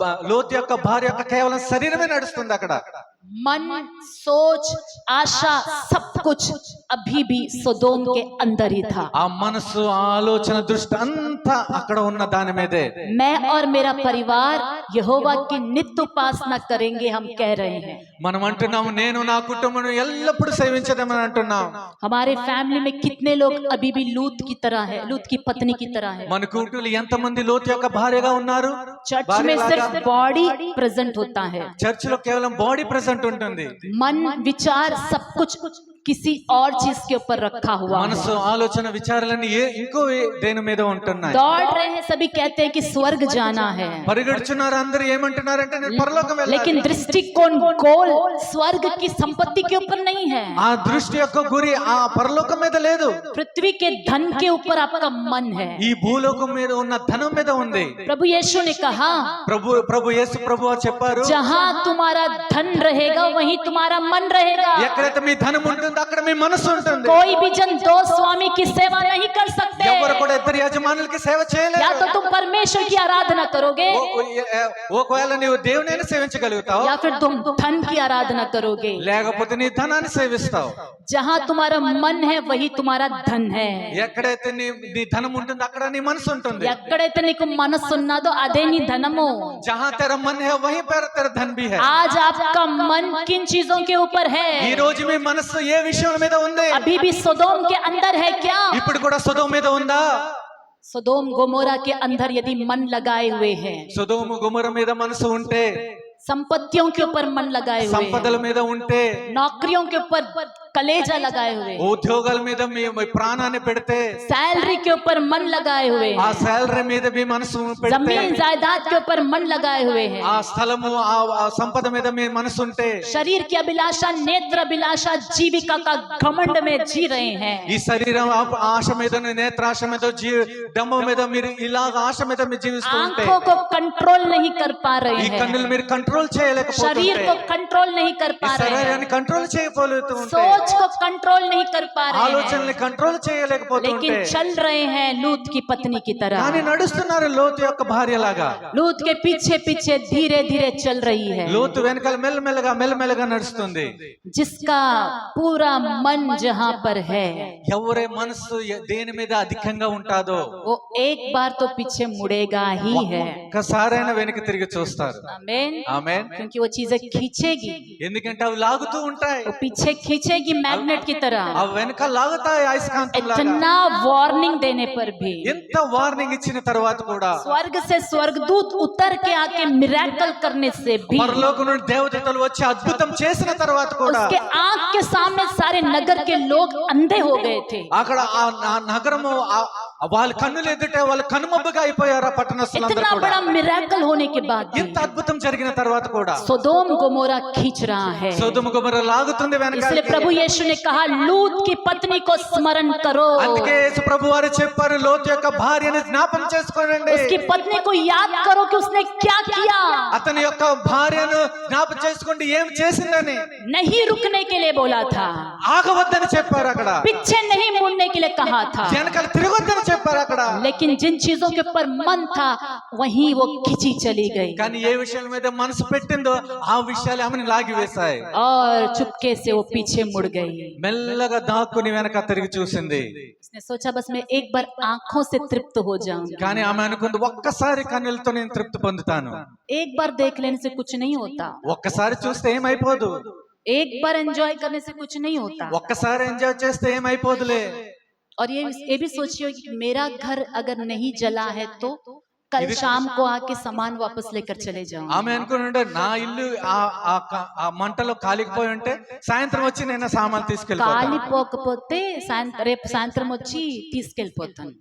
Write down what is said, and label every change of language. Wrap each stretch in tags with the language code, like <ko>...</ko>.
<te>లోతు యొక్క భార్య యొక్క కేవలం శరీరమే నడుస్తుంది అక్కడ.</te> <hi>मन सोच आशा सब कुछ अभी भी सोदोम के अंदर ही था।</hi> <te>ఆ మనసు ఆలోచన దృష్టి అంతా అక్కడ ఉన్న దాని మీదే.</te> <hi>मैं और मेरा परिवार यहोवा की नित्य उपासना करेंगे, हम कह रहे हैं।</hi> <te>మనం అంటున్నాము నేను నా కుటుంబం ఎల్లప్పుడూ సేవించదేమని అంటున్నాం.</te> <hi>हमारे फैमिली में कितने लोग अभी भी लूत की तरह है, लूत की पत्नी की तरह है।</hi> <te>మన కుటుంబంలో ఎంతమంది లోతు యొక్క భార్యగా ఉన్నారు?</te> <hi>चर्च में सिर्फ बॉडी प्रेजेंट होता है,</hi> <te>చర్చ్ లో కేవలం బాడీ ప్రెసెంట్ ఉంటుంది.</te> <hi>मन विचार सब कुछ किसी और चीज के ऊपर रखा हुआ है।</hi> <te>మనసు ఆలోచన విచారాలన్నీ ఇంకో దేని మీద ఉంటున్నాయి.</te> <hi>दौड़ रहे हैं, सभी कहते हैं कि स्वर्ग जाना है,</hi> <te>పరిగెడుచున్నారు. అందరూ ఏమంటున్నారంటే నేను పరలోకం వెళ్ళాలి.</te> <hi>लेकिन दृष्टिकोण गोल स्वर्ग की संपत्ति के ऊपर नहीं है।</hi> <te>ఆ దృష్టి యొక్క గురి ఆ పరలోకం మీద లేదు.</te> <hi>पृथ्वी के धन के ऊपर आपका मन है।</hi> <te>ఈ భూలోకం మీద ఉన్న ధనం మీద ఉంది.</te> <hi>प्रभु यीशु ने कहा,</hi> <te>ప్రభు యేసు ప్రభువు చెప్పారు,</te> <hi>जहाँ तुम्हारा धन रहेगा वहीं तुम्हारा मन रहेगा।</hi> <te>ఎక్కడైతే మీ ధనం ఉంటుందో అక్కడ మీ మనసు ఉంటుంది.</te> <hi>कोई भी जन दो स्वामी की सेवा नहीं कर सकते।</hi> <te>ఎవరు కూడా ఇద్దరు యజమానులకి సేవ చేయలేరు.</te> <hi>या तो तुम परमेश्वर की आराधना करोगे,</hi> <te>ఒకవేళ నీవు దేవునిని సేవించగలుగుతావు,</te> <hi>या फिर तुम धन की आराधना करोगे।</hi> <te>లేకపోతే నీ ధనాన్ని సేవిస్తావు.</te> <hi>जहाँ तुम्हारा मन है वही तुम्हारा धन है।</hi> <te>ఎక్కడైతే నీ ధనం ఉంటుందో అక్కడ నీ మనసు ఉంటుంది. ఎక్కడైతే నీకు మనసు ఉన్నదో అదే నీ ధనము।</te> <hi>जहाँ तेरा मन है वहीं पर तेरा धन भी है. आज आपका मन किन चीजों के ऊपर है?</hi> <te>ఈ రోజు మీ మనసు ఏ విషయం మీద ఉంది?</te> <hi>अभी भी सोदोम के अंदर है क्या?</hi> <te>ఇప్పుడు కూడా సొదొమ మీద ఉందా?</te> <hi>सोदोम गोमोरा के अंदर यदि मन लगाए हुए हैं,</hi> <te>సొదొమ గొమొర మీద మనసు ఉంటే,</te> <hi>संपत्तियों के ऊपर मन लगाए हुए</hi> <te>సంపదల</te> <hi>हैं,</hi> <te>మీద ఉంటే,</te> <hi>नौकरियों के ऊपर कलेजा लगाए हुए,</hi> <te>ఉద్యోగాల మీద మీ మీ ప్రాణాన్ని పెడితే,</te> <hi>सैलरी के ऊपर मन लगाए हुए</hi> <te>ఆ</te> <hi>हैं,</hi> <te>శాలరీ మీద మీ మనసు పెడితే,</te> <hi>जमीन जायदाद के ऊपर मन लगाए हुए हैं,</hi> <te>ఆ స్థలము ఆ సంపద మీద మీ మనసు ఉంటే,</te> <hi>शरीर की अभिलाषा, नेत्र अभिलाषा, जीविका का घमंड में जी रहे हैं,</hi> <te>ఈ శరీరం ఆశ మీద, నేత్రాశ మీద, డమ్మ మీద మీరు ఇలాగ ఆశ మీద మీరు జీవిస్తూ ఉంటే,</te> <hi>आंखों को कंट्रोल नहीं कर पा रहे</hi> <te>ఈ</te> <hi>हैं,</hi> <te>కన్నులు మీరు కంట్రోల్ చేయలేకపోతుంటే,</te> <hi>शरीर को कंट्रोल नहीं कर</hi> <te>ఈ</te> <hi>पा रहे हैं,</hi> <te>శరీరాన్ని కంట్రోల్ చేయకపోతూ ఉంటే,</te> <hi>सोच को कंट्रोल नहीं कर पा रहे हैं,</hi> <te>ఆలోచనల్ని కంట్రోల్ చేయలేకపోతుంటే,</te> <hi>लेकिन चल रहे हैं लूत की पत्नी की</hi> <te>కానీ</te> <hi>तरह,</hi> <te>నడుస్తున్నారు లోతు యొక్క భార్య లాగా.</te> <hi>लूत के पीछे पीछे धीरे धीरे चल रही है,</hi> <te>లోతు వెనకాల మెల్లమెల్లగా నడుస్తుంది.</te> <hi>जिसका पूरा मन जहां पर है</hi> <te>ఎవరి మనసు దేని మీద అధికంగా ఉంటాదో</te> <hi>वो एक बार तो पीछे मुड़ेगा ही है,</hi> <te>ఒక్కసారైనా వెనక్కి తిరిగి చూస్తారు.</te> <hi>आमीन,</hi> <te>ఆమేన్.</te> <hi>क्योंकि वो चीजें खींचेगी,</hi> <te>ఎందుకంటే అవి లాగుతూ ఉంటాయి,</te> <hi>वो पीछे खींचेगी मैग्नेट की तरह,</hi> <te>అవి వెనక లాగుతాయి అయస్కాంతం లాగా.</te> <hi>इतना वार्निंग देने पर भी,</hi> <te>ఎంత వార్నింగ్ ఇచ్చిన తర్వాత కూడా,</te> <hi>स्वर्ग से स्वर्गदूत उतर के आके मिरेकल करने से भी,</hi> <te>పరలోకం నుండి దేవదూతలు వచ్చి అద్భుతం చేసిన తర్వాత కూడా,</te> <hi>उसके आंख के सामने सारे नगर के लोग अंधे हो गए थे,</hi> <te>అక్కడ ఆ నగరము వాళ్ళ కన్నులు ఎదుటే వాళ్ళు కనుమబ్బుగా అయిపోయారు. ఆ పట్టణస్థులందరూ</te> <hi>इतना</hi> <te>కూడా</te> <hi>बड़ा मिरेकल होने के बाद भी</hi> <te>ఎంత అద్భుతం జరిగిన తర్వాత కూడా</te> <hi>सोदोम गोमोरा खींच रहा है,</hi> <te>సొదొమ గొమొర్రా లాగుతుంది</te> <hi>इसलिए</hi> <te>వెనకాల.</te> <hi>प्रभु यीशु ने कहा लूत की पत्नी को स्मरण करो,</hi> <te>అందుకే యేసు ప్రభు వారు చెప్పారు, లోతు యొక్క భార్యని జ్ఞాపకం చేసుకోండి.</te> <hi>उसकी पत्नी को याद करो कि उसने क्या किया,</hi> <te>అతని యొక్క భార్యను జ్ఞాపకం చేసుకోండి ఏం చేసిందని.</te> <hi>नहीं रुकने के लिए बोला था,</hi> <te>ఆగవద్దని చెప్పారు అక్కడ,</te> <hi>पीछे नहीं मुड़ने के लिए कहा था,</hi> <te>వెనకాల తిరగొద్దని చెప్పారు అక్కడ.</te> <hi>लेकिन जिन चीजों के ऊपर मन था वहीं वो खींची चली गई</hi> <te>కానీ ఏ విషయాల మీద మనసు పెట్టిందో ఆ విషయాలు ఆమెను లాగి వేశాయి.</te> <hi>और चुपके से वो पीछे मुड़ गई,</hi> <te>మెల్లగా దాక్కుని వెనక తిరిగి చూసింది.</te> <hi>उसने सोचा बस मैं एक बार आंखों से तृप्त हो जाऊंगी,</hi> <te>కానీ ఆమె అనుకుంది ఒక్కసారి కన్నులతో నేను తృప్తి పొందుతాను,</te> <hi>एक बार देख लेने से कुछ नहीं होता,</hi> <te>ఒక్కసారి చూస్తే ఏమైపోదు,</te> <hi>एक बार एंजॉय करने से कुछ नहीं होता,</hi> <te>ఒక్కసారి ఎంజాయ్ చేస్తే ఏమైపోదులే.</te> <hi>और ये भी सोचिए कि मेरा घर अगर नहीं जला है तो कल शाम को आके सामान वापस लेकर चले जाऊं,</hi> <te>ఆమె అనుకుంటే నా ఇల్లు ఆ మంటలో కాలిపోయి ఉంటే సాయంత్రం వచ్చి నేను సామాన్లు తీసుకెళ్ళిపోతాను. కాలిపోకపోతే రేపు సాయంత్రం వచ్చి తీసుకెళ్ళిపోతాను.</te>